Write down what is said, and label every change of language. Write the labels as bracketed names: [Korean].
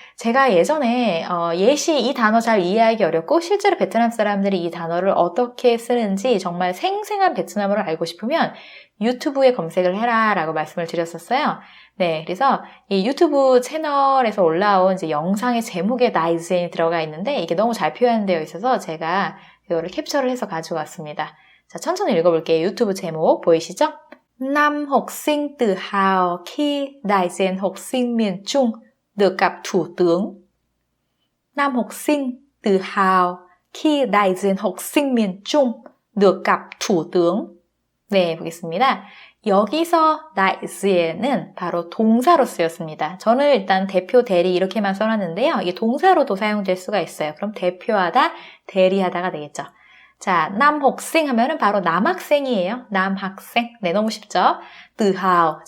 [Korean] 제가 예전에 예시 이 단어 잘 이해하기 어렵고 실제로 베트남 사람들이 이 단어를 어떻게 쓰는지 정말 생생한 베트남어를 알고 싶으면 유튜브에 검색을 해라 라고 말씀을 드렸었어요. 네, 그래서 이 유튜브 채널에서 올라온 이제 영상의 제목에 đại diện 들어가 있는데 이게 너무 잘 표현되어 있어서 제가 이거를 캡처를 해서 가지고 왔습니다. 자, 천천히 읽어볼게요. 유튜브 제목 보이시죠? [Vietnamese] Năm học sinh tự hào khi đại diện học sinh miền Trung được gặp thủ tướng. Năm học sinh tự hào khi đại diện học sinh miền Trung được gặp thủ tướng. [Korean] 네, 보겠습니다. 여기서 đại diện 은 바로 동사로 쓰였습니다. 저는 일단 대표, 대리 이렇게만 써놨는데요. 이게 동사로도 사용될 수가 있어요. 그럼 대표하다, 대리하다가 되겠죠. 자, 남학생 하면은 바로 남학생이에요. 남학생. 네, 너무 쉽죠? tự hào.